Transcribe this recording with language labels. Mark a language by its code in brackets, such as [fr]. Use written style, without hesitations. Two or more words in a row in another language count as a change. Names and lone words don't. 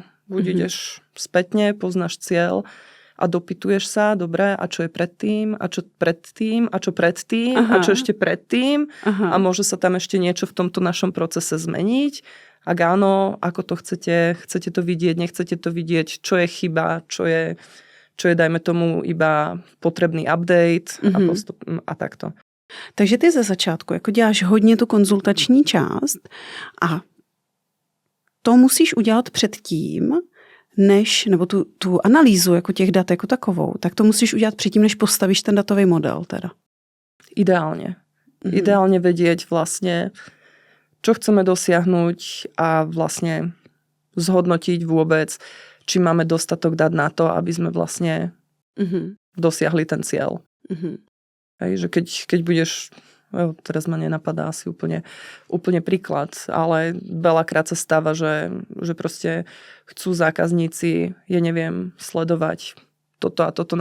[sk] Buď ideš spätne, poznáš cieľ a dopytuješ sa, dobre, a čo je predtým, a čo predtým, a čo predtým, a čo ešte predtým. A môže sa tam ešte niečo v tomto našom procese zmeniť. Ak áno, ako to chcete to vidieť, nechcete to vidieť, čo je chyba, čo je dajme tomu iba potrebný update a takto. [cs] Takže ty ze začátku jako děláš hodně tu konzultační část a to musíš udělat předtím, nebo tu analýzu jako těch dat jako takovou, tak to musíš udělat předtím, než postavíš ten datový model teda. [sk] Ideálne. Ideálne vedieť vlastne, čo chceme dosiahnuť a vlastne zhodnotiť vôbec, či máme dostatok dát na to, aby sme vlastne dosiahli ten cieľ. Hej, že keď budeš, teraz ma nenapadá asi úplne príklad, ale veľakrát sa stáva, že proste chcú zákazníci, sledovať toto a toto.